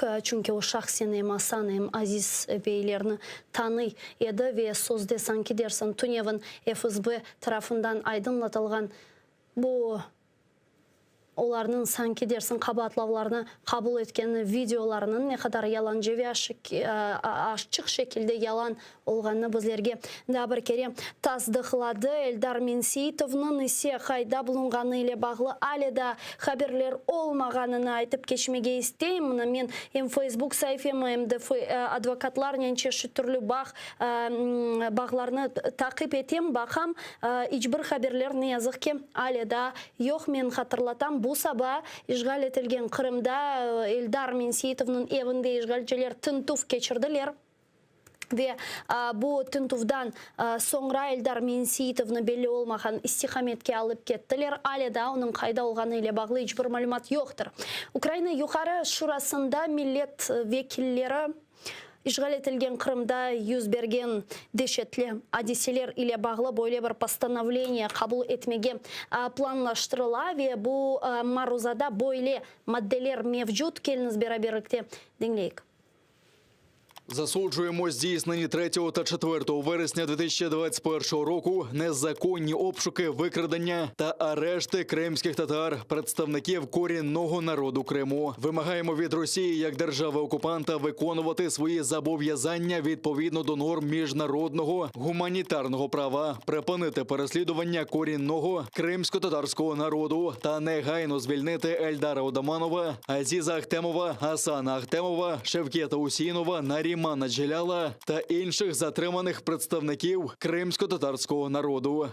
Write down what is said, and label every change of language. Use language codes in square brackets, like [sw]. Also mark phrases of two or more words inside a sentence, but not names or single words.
[crh] Çünkü o şahsen hem Hasan hem Aziz beylerini tanı edi ve sözde sanki dersin Tunev'in FSB tarafından aydınlatılgan bu onların sanki dersin kabahatlavlarını kabul etken videolarının ne kadar yalancı ve açık şekilde yalan olganını bizlerge da bir kere tasdiqladı. Eldar Mensitov'un ise kayda bulunganı ile bağlı hala da haberler olmaganını aytıp geçmege isteyim. Men hem Facebook sayfamı hem de advokatlar çeşitli türlü bağlarını takip eteyim. Bakam hiçbir haberler ne yazık ki hala da yok. Men hatırlatam bu sabah işgal etilgen Kırım'da Eldar Mensitov'un evinde işgalciler tintuf geçirdiler. Ve bu tintufdan sonra Eldar Mensitov'unu belli olmayan istikametke alıp kettiler. Hala da onun kayda olganı ile bağlı hiçbir malumat yoktur. Ukrayna Yukarı Şurası'nda millet vekilleri işgal etilgen Kırım'da yüz bergen dehşetli hadiseler ile bağlı böyle bir постановление kabul etmege planlaştırıla ve bu maruzada böyle maddeler mevcut. Келiniz beraberlikte dinleyik. [uk] Засуджуємо здійснені 3 та 4 вересня 2021 року незаконні обшуки, викрадення та арешти кримських татар, представників корінного народу Криму. Вимагаємо від Росії як держави-окупанта виконувати свої зобов'язання відповідно до норм міжнародного гуманітарного права, припинити переслідування корінного кримсько-татарського народу та негайно звільнити Ельдара Одаманова, Азіза Ахтемова, Хасана Ахтемова, Шевкета Усінова, Нарімана Джеляла та інших затриманих представників кримсько-татарського народу.